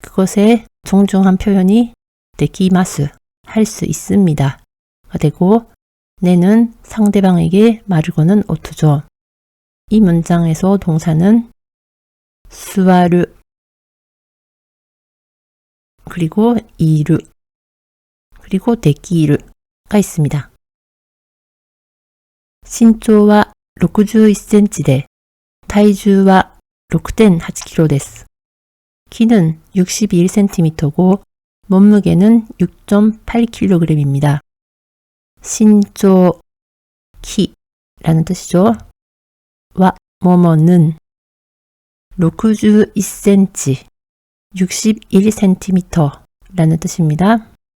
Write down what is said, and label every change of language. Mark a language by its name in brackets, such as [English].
[Korean] 그것의 정중한 표현이 데키마스, 할 수 있습니다 가 되고, 네는 상대방에게 말을 거는 어투죠. 이 문장에서 동사는 스와르, 그리고 이르, 그리고 데키르가 있습니다. [Japanese] 신조와 61センチで体重は 6.8 キロです。 [Korean] 키는 61cm고 몸무게는 6.8kg입니다. 신조 키라는 뜻이죠. 와 모모는 61cm, 61cm 라는 뜻입니다.